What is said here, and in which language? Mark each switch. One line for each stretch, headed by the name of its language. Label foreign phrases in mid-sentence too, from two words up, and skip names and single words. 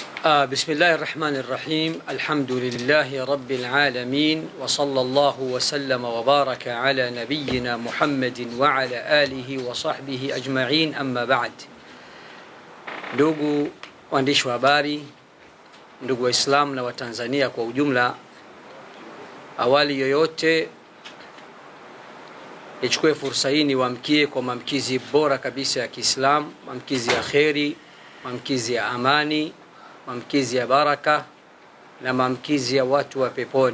Arabic: بسم الله الرحمن الرحيم. الحمد لله رب العالمين، وصلى الله وسلم وبارك على نبينا محمد وعلى آله وصحبه أجمعين. أما بعد.
Swahili: Ndugu waandishi wa habari, ndugu Waislamu na Watanzania kwa ujumla, awali yoyote nichukue fursa hii niwaamkie kwa maamkizi bora kabisa ya Kiislamu, maamkizi ya kheri, maamkizi ya amani, maamkizi ya baraka na maamkizi ya watu wa peponi.